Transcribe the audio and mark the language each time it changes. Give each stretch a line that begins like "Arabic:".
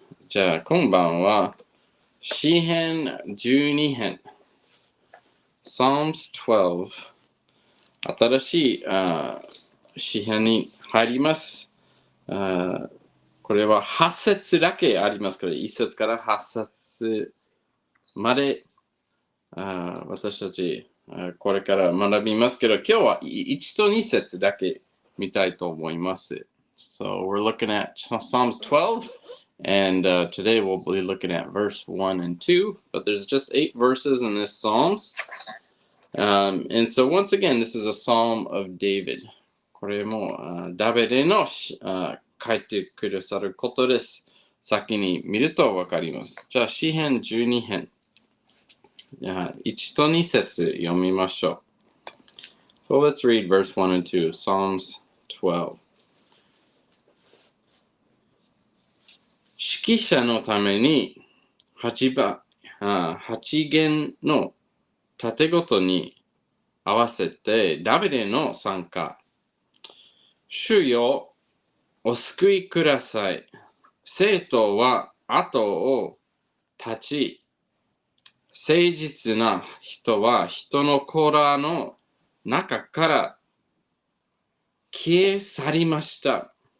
Japanese: じゃあ今晩は詩編12編 Psalms 12新しい詩編に入ります。これは8節だけありますから、1節から8節まで私たちこれから学びますけど、今日は1と2節だけ見たいと思います。
English: So we're looking at Psalms 12, and today we'll be looking at verse 1 and 2, but there's just 8 verses in this Psalms. And so once again, this is a Psalm of David.
Japanese: これもダビデの書いてくださることです。先に見るとわかります。じゃあ詩編12編。 1と2節読みましょう。
English: So let's read verse 1 and 2, Psalms 12.
Japanese: 指揮者のために8弦の縦ごとに合わせてダビデの賛歌。主よ、お救いください。生徒は後を立ち、誠実な人は人の子らの中から消え去りました。